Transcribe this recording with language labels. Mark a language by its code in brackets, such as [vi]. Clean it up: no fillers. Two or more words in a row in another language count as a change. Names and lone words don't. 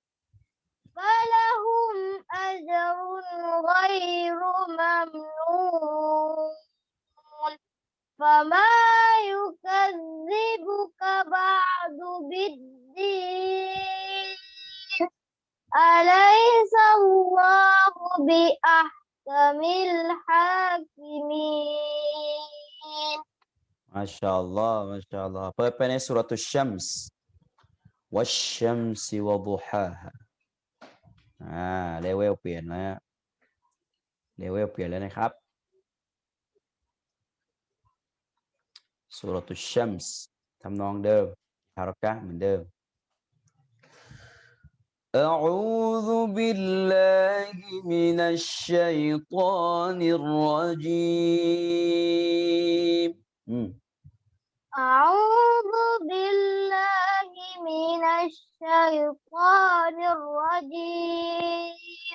[ar] فلهم أجر غير ممنون فما يكذبك بعد بالدين أليس الله بأحكم الحاكمين ما شاء الله ما شاء الله [th] เปิดไปในสุรตุชชัมส์ [ar] والشمس وضحاها [th] เลเวลเปลี่ยนแล้วเลเวลเปลี่ยนแล้วนะครับ สุรตุชชัมส์ทำนองเดิมฮารักะห์เหมือนเดิม [ar] أعوذ بالله من الشيطان الرجيم أعوذ بالله من الشيطان الرجيم